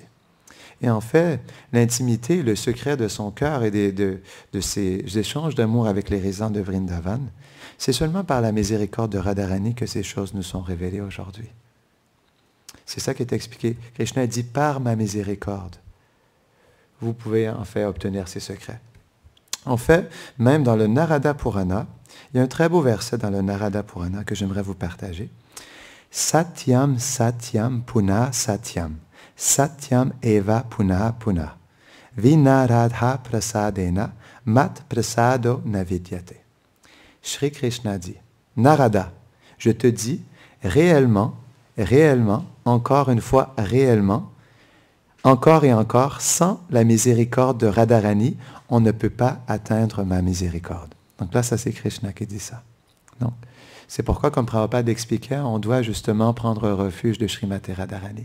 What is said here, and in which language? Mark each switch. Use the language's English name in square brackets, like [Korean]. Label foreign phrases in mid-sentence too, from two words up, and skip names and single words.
[French] Et en fait, l'intimité, le secret de son cœur et de ses échanges d'amour avec les résidents de Vrindavan, c'est seulement par la miséricorde de Radharani que ces choses nous sont révélées aujourd'hui. C'est ça qui est expliqué. Krishna dit, par ma miséricorde, vous pouvez en fait obtenir ces secrets. En fait, même dans le Narada Purana, il y a un très beau verset dans le Narada Purana que j'aimerais vous partager. [Sanskrit] Satyam satyam puna satyam. Satyam eva puna puna. Vinaradha prasadena mat prasado navidyate. [French] Shri Krishna dit, Narada, je te dis, réellement, réellement, encore une fois, réellement, encore et encore, sans la miséricorde de Radharani, on ne peut pas atteindre ma miséricorde. Donc là, ça c'est Krishna qui dit ça. Donc, c'est pourquoi, comme Prabhupada expliquait, on doit justement prendre refuge de Srimati Radharani.